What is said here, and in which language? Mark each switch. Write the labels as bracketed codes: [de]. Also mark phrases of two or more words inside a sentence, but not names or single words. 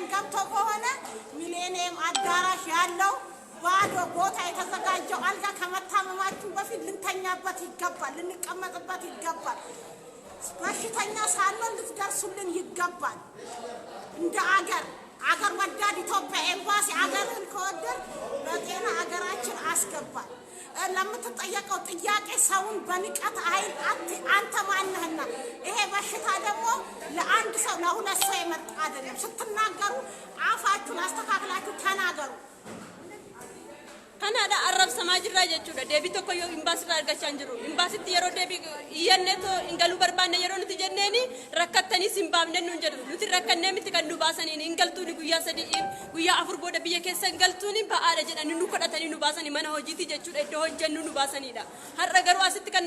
[am] ገብቶ ከሆነ ሚሊኒየም አዳራሽ ያለው ባዶ ቦታ የተዘጋጀው አልጋ ከመታመማችሁ በፊት ልንተኛበት ይገባል፣ ልንቀመጥበት ይገባል። በሽተኛ ሳንሆን ልትደርሱልን ይገባል። እንደ አገር ወዳድ ኢትዮጵያ ኤምባሲ አገርን ከወደድ በጤና አገራችን አስገባል። ለምትጠየቀው ጥያቄ ሰውን በንቀት አይን አንተ ማነህና? ይሄ በሽታ ደግሞ ለአንድ ሰው ለሁለት ሰው የመጣ አይደለም። ስትናገሩ አፋችሁን አስተካክላችሁ ተናገሩ። [om] Kanada Arab Samajra jechuudha deebii tokko yoo imbaasirraa argachaa hin jiru imbaasitti yeroo deebii iyyanneetoo hin galuu barbaanne yeroo nuti jenneeni rakkattanii hin baafne nuun jedhu nuti rakkannee miti kan nu baasaniin hin galtuuni guyyaa 3 guyyaa 4 booda biyya keessa hin galtuuni ba'aadha jedhanii nu kadhatanii nu baasanii mana hojiiti jechuudha iddoo hojjennu nu baasanidha har'a garuu asitti kan